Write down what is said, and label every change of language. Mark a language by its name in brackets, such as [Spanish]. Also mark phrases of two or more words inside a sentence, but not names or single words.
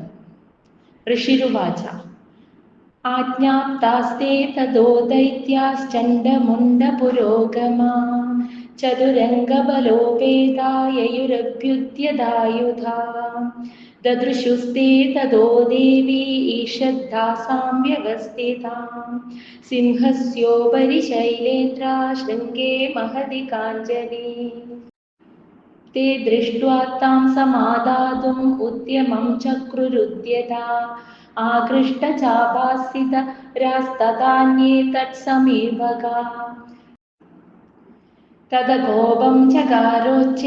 [Sanskrit] ഋഷിരുവാച ആജ്ഞാപ്താസ്തേ തതോ ദൈത്യാശ്ചണ്ഡമുണ്ഡപുരോഗമാ ചതുരംഗബലോപേതായയുരഭ്യുദ്യതായുധാ ദദൃശുസ്തേ തതോ ദേവീ ഈഷദ്ധാസാം വ്യവസ്ഥിതാം സിംഹസ്യോപരി ശൈലേന്ദ്രാ ശൃംഗേ മഹതി കാഞ്ചനീ ते दृष्ट्वा तां समादातुम् उद्यमं चक्रुरुद्यता आकृष्टचापास्थितरास्तदान्ये तत्समीपगा तदकोपं चकारोच्चै